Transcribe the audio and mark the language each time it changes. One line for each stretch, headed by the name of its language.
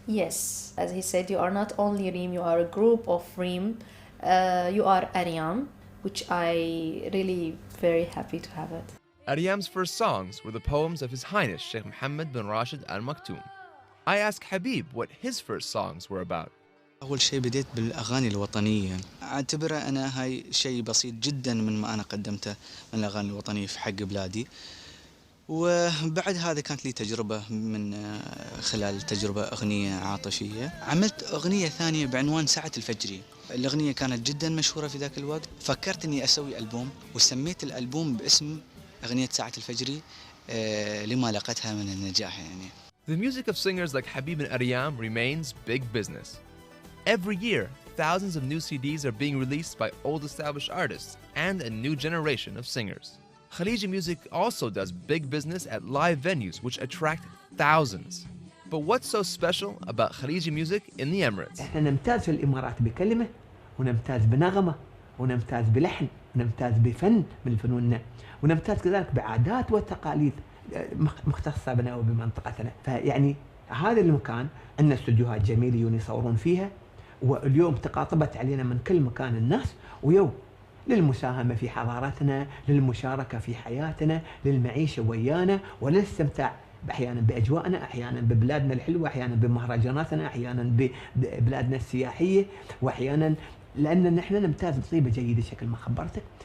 English: Yes, as he said, you are not only Reem, you are a group of Reem. You are Aryam, which I really very happy to have it. Aryam's first songs were the poems of His Highness Sheikh Mohammed bin Rashid Al Maktoum. I asked Habib what his first songs were about.
Arabic: أول شيء بديت بالأغاني الوطنية. أعتبره أنا هاي شيء بسيط جدا من ما أنا قدمته من الأغاني الوطنية في حق بلادي. وبعد هذا كانت لي تجربة من خلال تجربة أغنية عاطفية. عملت أغنية ثانية بعنوان ساعة الفجري. الأغنية كانت جدا مشهورة في ذاك الوقت. فكرت إني أسوي ألبوم وسميت الألبوم باسم أغنية ساعة الفجري لما لقتها من النجاح يعني.
English: The music of singers like Habib and Aryam remains big business. Every year, thousands of new CDs are being released by old established artists and a new generation of singers. Khariji music also does big business at live venues which attract thousands. But what's so special about Khariji music in the Emirates?
Arabic: احنا نمتاز في الامارات بكلمه ونمتاز بنغمه ونمتاز بلحن ونمتاز بفن من فنوننا ونمتاز كذلك بعادات وتقاليد مختصه بنا وبمنطقتنا. فيعني هذا المكان عندنا استوديوهات جميله يصورون فيها، واليوم تقاطبت علينا من كل مكان الناس ويوم للمساهمة في حضارتنا، للمشاركة في حياتنا، للمعيشة ويانا وللاستمتاع أحيانا بأجواءنا، أحيانا ببلادنا الحلوة، أحيانا بمهرجاناتنا، أحيانا ببلادنا السياحية، وأحيانا لأن نحن نمتاز بطيبة جيدة شكل ما خبرتك.